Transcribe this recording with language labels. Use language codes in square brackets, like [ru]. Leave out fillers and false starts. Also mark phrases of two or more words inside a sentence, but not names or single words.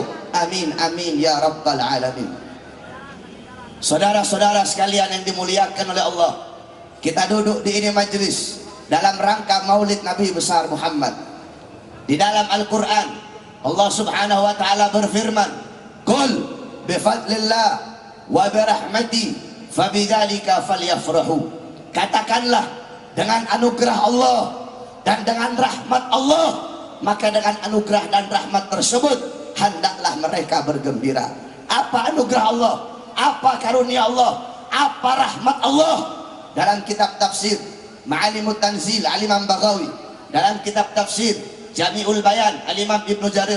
[ar] آمين آمين يا رب العالمين. [id] Saudara-saudara sekalian yang dimuliakan oleh Allah, kita duduk di ini majelis dalam rangka maulid Nabi besar Muhammad. Di dalam Al-Quran Allah [ar] سبحانه وتعالى [id] berfirman, [ar] قل بفضل الله وبرحمته فبذلك فليفرحوا. [id] Katakanlah, dengan anugerah Allah dan dengan rahmat Allah, maka dengan anugerah dan rahmat tersebut hendaklah mereka bergembira. Apa anugerah Allah? Apa karunia Allah? Apa rahmat Allah? Dalam kitab tafsir Ma'alimut Tanzil Al-Imam Baghawi, dalam kitab tafsir Jami'ul Bayan Al-Imam Ibnu Jarir